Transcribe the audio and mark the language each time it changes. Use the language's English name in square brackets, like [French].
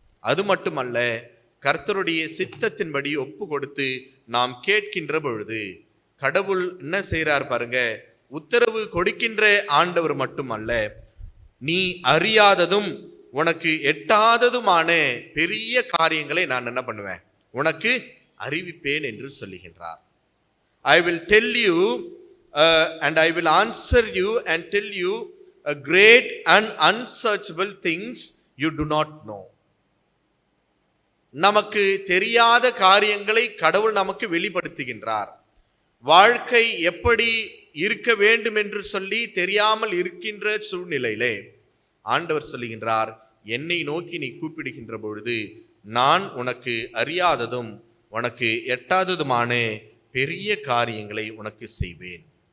[Tamil] அது மட்டுமல்ல, கர்த்தருடைய சித்தத்தின்படி ஒப்பு கொடுத்து நாம் கேட்கின்ற பொழுது கடவுள் என்ன செய்கிறார் பாருங்க. உத்தரவு கொடுக்கின்ற ஆண்டவர் மட்டுமல்ல, நீ அறியாததும் உனக்கு எட்டாததுமான பெரிய காரியங்களை நான் என்ன பண்ணுவேன், உனக்கு அறிவிப்பேன் என்று சொல்லுகின்றார். [English] I will tell you and I will answer you and tell you a great and unsearchable things you do not know. [Tamil] நமக்கு தெரியாத காரியங்களை கடவுள் நமக்கு வெளிப்படுத்துகின்றார். வாழ்க்கை எப்படி இருக்க வேண்டும் என்று சொல்லி தெரியாமல் இருக்கின்ற சூழ்நிலையிலே ஆண்டவர் சொல்லுகின்றார், என்னை நோக்கி நீ கூப்பிடுகின்ற பொழுது நான் உனக்கு அறியாததும் உனக்கு எட்டாததுமான பெரிய காரியங்களை உனக்கு செய்வேன்.